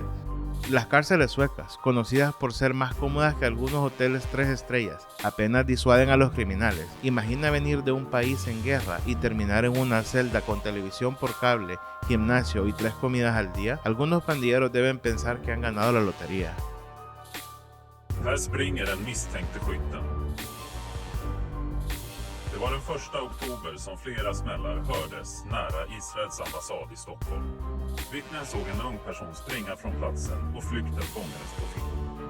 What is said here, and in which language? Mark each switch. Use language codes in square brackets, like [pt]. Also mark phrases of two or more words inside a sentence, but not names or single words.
[es] Las cárceles suecas, conocidas por ser más cómodas que algunos hoteles 3 estrellas, apenas disuaden a los criminales. Imagina venir de un país en guerra y terminar en una celda con televisión por cable, gimnasio y 3 comidas al día. Algunos pandilleros deben pensar que han ganado la lotería. [sv] Här springer den misstänkte skytten. Det var den 1 oktober som flera smällar hördes nära Israels ambassad i Stockholm. Vittnen såg en ung person springa från platsen och flykten fångades på film.